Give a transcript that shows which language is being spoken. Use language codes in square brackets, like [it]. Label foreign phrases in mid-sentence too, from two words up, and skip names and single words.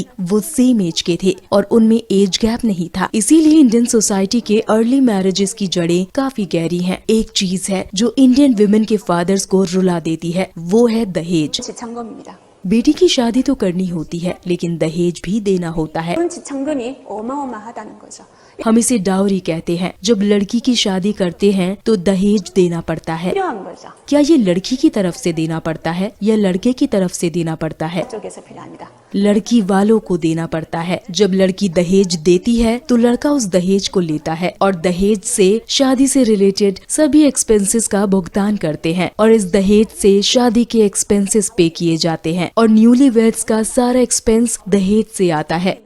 [hi] वो [en] same age [hi] के थे और उनमें [en] age gap [hi] नहीं था। इसीलिए [en] Indian society [hi] के [en] early marriages [hi] की जड़ें काफी गहरी हैं। एक चीज है जो [en] Indian women [hi] के फादर्स को रुला देती है, वो है दहेज। [ko] 지창금입니다. [hi] बेटी की शादी तो करनी होती है, लेकिन दहेज भी देना होता है। [ko] 그런 지창금이 어마어마하다는 거죠. [hi] हम इसे डाउरी कहते हैं। जब लड़की की शादी करते हैं तो दहेज देना पड़ता है। [ko] 필요한 거죠. [hi] क्या ये लड़की की तरफ से देना पड़ता है या लड़के की तरफ से देना पड़ता है? [ko] 쪽에서 필요합니다. [hi] लड़की वालों को देना पड़ता है। जब लड़की दहेज देती है तो लड़का उस दहेज को लेता है और दहेज से शादी से रिलेटेड सभी एक्सपेंसेस का भुगतान करते हैं और इस दहेज से शादी के एक्सपेंसेस पे किए जाते हैं और [en] newly weds [hi] का सारा एक्सपेंस दहेज से आता है।